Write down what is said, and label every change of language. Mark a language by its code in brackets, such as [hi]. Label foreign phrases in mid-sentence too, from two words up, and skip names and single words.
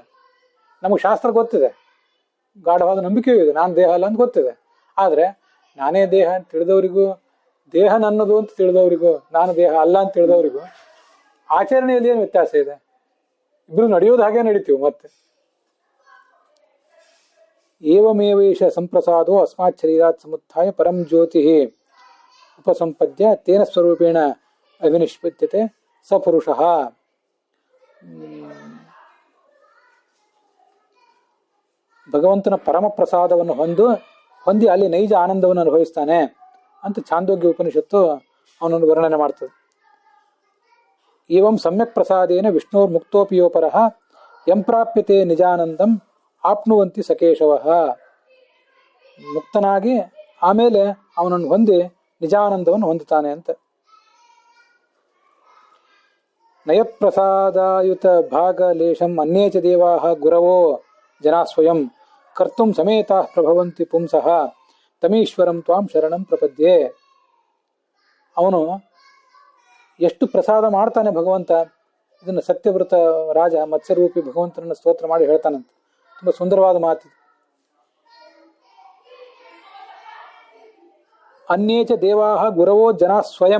[kn] ನಮಗೆ ಶಾಸ್ತ್ರ ಗೊತ್ತಿದೆ, ಗಾಢವಾದ ನಂಬಿಕೆಯೂ ಇದೆ, ನಾನು ದೇಹ ಅಲ್ಲ ಅಂತ ಗೊತ್ತಿದೆ. ಆದರೆ ನಾನೇ ದೇಹ ಅಂತ ತಿಳಿದವರಿಗೂ, ದೇಹ ನನ್ನದು ಅಂತ ತಿಳಿದವರಿಗೂ, ನಾನು ದೇಹ ಅಲ್ಲ ಅಂತ ತಿಳಿದವರಿಗೂ ಆಚರಣೆಯಲ್ಲಿ ಏನು ವ್ಯತ್ಯಾಸ ಇದೆ? ಇಬ್ರು ನಡೆಯೋದು ಹಾಗೆ ನಡೀತೀವಿ. ಮತ್ತೆ [sa] ಏವಮೇವೇಶ ಸಂಪ್ರಸಾದೋ ಅಸ್ಮಾತ್ ಶರೀರಾತ್ ಸಮುತ್ಥಾಯ ಪರಂ ಜ್ಯೋತಿ ಉಪಸಂಪದ್ಯ ತೇನ ಸ್ವರೂಪೇಣ ಅವಿನಿಷ್ಪದ್ಯತೆ ಸ ಪುರುಷಃ. [kn] ಭಗವಂತನ ಪರಮ ಪ್ರಸಾದವನ್ನು ಹೊಂದಿ ಅಲ್ಲಿ ನೈಜ ಆನಂದವನ್ನು ಅನುಭವಿಸ್ತಾನೆ ಅಂತ ಛಾಂದೋಗ್ಯ ಉಪನಿಷತ್ತು ಅವನನ್ನು ವರ್ಣನೆ ಮಾಡ್ತದೆ. [sa] ಏವಂ ಸಮ್ಯಕ್ ಪ್ರಸಾದೇನ ವಿಷ್ಣೋರ್ ಮುಕ್ತೋಪಿಯೋಪರಃ ಯಂ ಪ್ರಾಪ್ಯತೆ ನಿಜಾನಂದಂ ಆಪ್ನುವಂತಿ ಸಕೇಶವಃ. [kn] ಮುಕ್ತನಾಗಿ ಆಮೇಲೆ ಅವನನ್ನು ಹೊಂದಿ ನಿಜಾನಂದವನ್ನು ಹೊಂದುತ್ತಾನೆ ಅಂತ. [sa] ನಯಪ್ರಸಾದಾಯುತ ಭಾಗಲೇಶಂ ಅನ್ಯೇ ಚ ದೇವಾಃ ಗುರವೋ ಜನಾ ಸ್ವಯಂ ಕರ್ತುಂ ಸಮೇತಾಃ ಪ್ರಭವಂತಿ ಪುಂಸಃ ತಮೀಶ್ವರಂ ತ್ವಾಂ ಶರಣಂ ಪ್ರಪದ್ಯೆ. [kn] ಅವನು ಎಷ್ಟು ಪ್ರಸಾದ ಮಾಡ್ತಾನೆ ಭಗವಂತ. ಇದನ್ನು ಸತ್ಯವ್ರತ ರಾಜ ಮತ್ಸ್ಯರೂಪಿ ಭಗವಂತನನ್ನು ಸ್ತೋತ್ರ ಮಾಡಿ ಹೇಳ್ತಾನಂತೆ. ತುಂಬಾ ಸುಂದರವಾದ ಮಾತು. [sa] ಅನ್ಯೇಚ ದೇವಾಹ ಗುರವೋ ಜನ ಸ್ವಯಂ.